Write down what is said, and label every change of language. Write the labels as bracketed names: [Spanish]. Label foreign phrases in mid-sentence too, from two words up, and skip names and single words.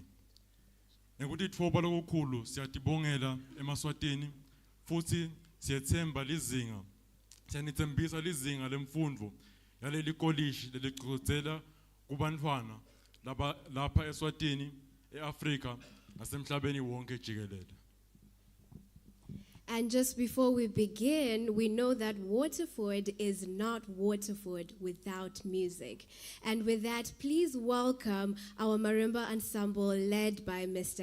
[Swati] Ngekuthi ithuba lokukhulu siyatibongela emaswatini futhi siyethemba lizinga. Siyanithembisa lizinga lemfundo yaleli college leligqugquzela kubantwana lapha eSwatini, eAfrika nasemhlabeni wonke jikelele. [English] And just before we begin, we know that Waterford is not Waterford without music. And with that, please welcome our marimba ensemble led by Mr.